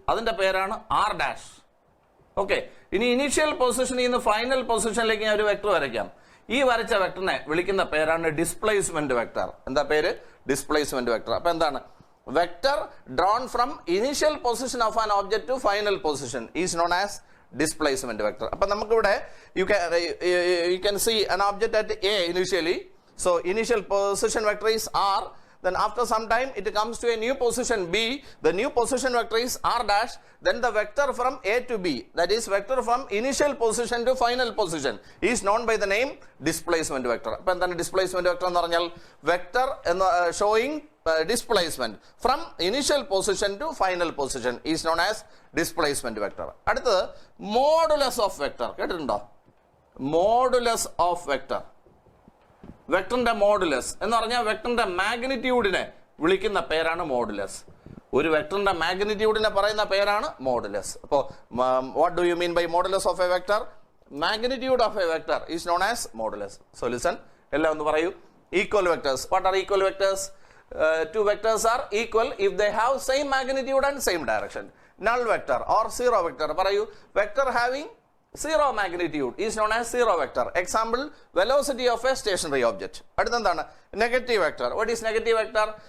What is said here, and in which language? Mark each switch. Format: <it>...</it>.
<ml>അതിന്റെ പേരാണ് R dash. Okay, ഇനി ഇനീഷ്യൽ പൊസിഷനിൽ നിന്ന് ഫൈനൽ പൊസിഷനിലേക്ക് ഞാൻ ഒരു വെക്ടർ വരയ്ക്കാം. ഈ വരച്ച വെക്ടറിനെ വിളിക്കുന്ന പേരാണ് ഡിസ്പ്ലേസ്മെന്റ് വെക്ടർ. എന്താ പേര്? Displacement vector. അപ്പൊ എന്താണ്?</ml> <en>Vector drawn from initial position of an object to final position is known as displacement vector.</en> <ml>അപ്പൊ നമുക്കിവിടെ</ml> <en>you can see an object at A initially. So initial position vector is R. Then after some time it comes to a new position B. The new position vector is R dash. Then the vector from A to B, that is vector from initial position to final position, is known by the name displacement vector.</en> <ml>Appo endana</ml> <en>displacement vector</en> <ml>ennu parnal</ml> <en>vector showing displacement from initial position to final position is known as displacement vector.</en> <ml>Adutha</ml> <en>modulus of vector</en> <ml>kettundo?</ml> <en>Modulus of vector.</en> <ml>വെക്ടറിന്റെ modulus എന്ന് പറഞ്ഞാൽ വെക്ടറിന്റെ മാഗ്നിറ്റ്യൂഡിനെ വിളിക്കുന്ന പേരാണ് modulus. ഒരു വെക്ടറിന്റെ മാഗ്നിറ്റ്യൂഡിനെ പറയുന്ന പേരാണ് മോഡുലസ്. അപ്പോൾ</ml> <en>What do you mean by modulus of a vector? Magnitude of a vector is known as modulus. So listen,</en> <ml>എല്ലാം ഒന്ന് പറയൂ.</ml> <en>Equal vectors. What are equal vectors? Two vectors are equal if they have same magnitude and same direction. Null vector or zero vector പറയൂ. Vector having zero magnitude is known as zero vector. Example, velocity of a stationary object.</en> <ml>അടുത്തെന്താണ്?</ml> <en>Negative vector. What is negative vector?</en>